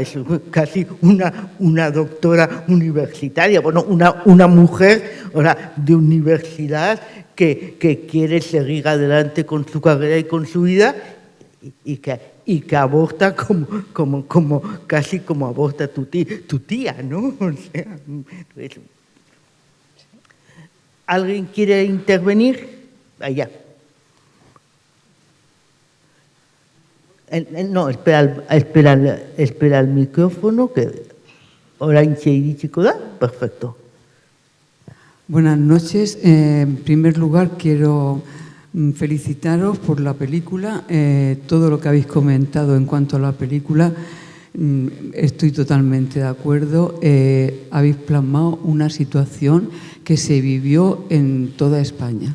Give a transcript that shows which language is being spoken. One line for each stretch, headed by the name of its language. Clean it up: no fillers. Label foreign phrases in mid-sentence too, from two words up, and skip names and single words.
Spanish: Es casi una doctora universitaria, bueno, una mujer, ahora, de universidad que quiere seguir adelante con su carrera y con su vida, y que aborta casi como aborta tu tía, ¿no? O sea, pues, ¿alguien quiere intervenir? Allá. No, espera el micrófono, que
Basque: oraintxe iritsiko da.
Spanish: Perfecto. Buenas noches. En primer lugar, quiero felicitaros por la película. Todo lo que habéis comentado en cuanto a la película, estoy totalmente de acuerdo. Habéis plasmado una situación que se vivió en toda España.